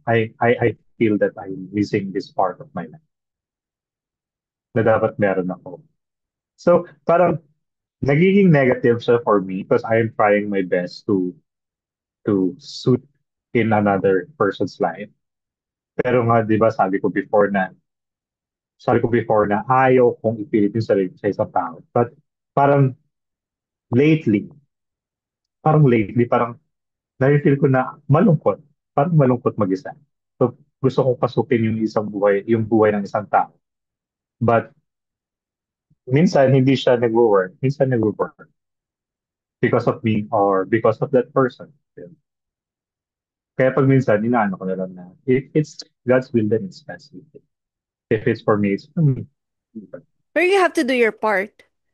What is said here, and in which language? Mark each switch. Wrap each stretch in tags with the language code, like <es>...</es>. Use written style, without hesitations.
<en>I feel that I'm missing this part of my life</en> <tl>na dapat meron ako.</tl> <en>So parang nagiging negative siya for me because I am trying my best to suit in another person's life.</en> <tl>Pero nga, di ba, sabi ko before na ayaw kong ipilit yung sarili ko sa isang tao. But parang lately, parang na-feel ko na malungkot. Parang malungkot mag-isa. So, gusto kong pasukin yung buhay ng isang tao. But minsan, hindi siya nag-work.</tl> <en>Minsan nag-work because of me or because of that person.</en> <tl>Yun. Kaya pag minsan, inaano ko na lang na,</tl> <en>if it's God's will, then it's best. If it's for me, it's for me. Or you have to do your part.</en>